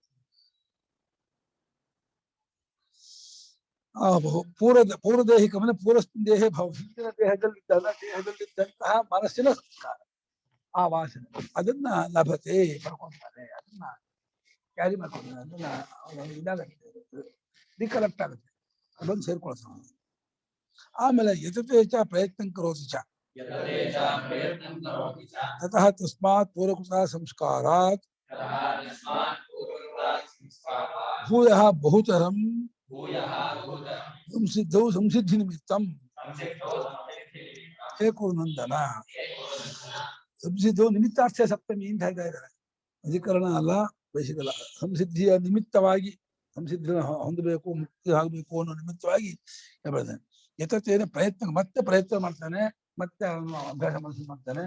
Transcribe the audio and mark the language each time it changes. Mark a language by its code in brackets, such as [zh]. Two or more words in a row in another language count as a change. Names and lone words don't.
[kn] ಪೂರ್ವದೇಹಿಕ ಅಂದ್ರೆ [sa] ಪೂರ್ವಸ್ಮಿನ್ ದೇಹೇ ಭಾವ, [kn] ಹಿಂದಿನ ದೇಹದಲ್ಲಿದ್ದಂತಹ ಮನಸ್ಸಿನ ಸಂಸ್ಕಾರ, ಆ ವಾಸನೆ ಅದನ್ನ ಲಭತೆ ಪಡ್ಕೊಳ್ತಾರೆ, ಅದನ್ನ ಕ್ಯಾರಿ ಮಾಡ್ಕೊಳ್ತಾರೆ, ಅದನ್ನ ಇದಾಗುತ್ತೆ, ರಿಕಲೆಕ್ಟ್ ಆಗುತ್ತೆ, ಅದೊಂದು ಸೇರ್ಕೊಳ್ತಾನೆ. [sa] ಆಮೇಲೆ ಯತತೇಚ ಪ್ರಯತ್ನ ಕರೋತಿ ಚ ತತಃ ತಸ್ಮಾತ್ ಪೂರ್ವಕೃತ ಸಂಸ್ಕಾರಾತ್ ಭೂಯಃ ಬಹುತರಂ ಸಂಸಿದ್ಧೌ ಸಂಸಿದ್ಧಿ ನಿಮಿತ್ತಂ ಏಕೋನಂದನ. [kn] ಸಂಸಿದ್ಧವು ನಿಮಿತ್ತಾರ್ಥ್ಯ ಸಪ್ತಮಿ ಅಂತ ಹೇಳ್ತಾ ಇದ್ದಾರೆ. ಅಧಿಕರಣ ಅಲ್ಲ, ಬಯಸಿದಲ್ಲ. ಸಂಸಿದ್ಧಿಯ ನಿಮಿತ್ತವಾಗಿ, ಸಂಸಿದ್ಧಿ ಹೊಂದಬೇಕು, ಮುಕ್ತಿ ಆಗಬೇಕು ಅನ್ನೋ ನಿಮಿತ್ತವಾಗಿ ಹೇಳ್ತಾನೆ. ಯತತೇನ ಪ್ರಯತ್ನ, ಮತ್ತೆ ಪ್ರಯತ್ನ ಮಾಡ್ತಾನೆ, ಮತ್ತೆ ಅವನು ಅಭ್ಯಾಸ ಮಾಡ್ತಾನೆ.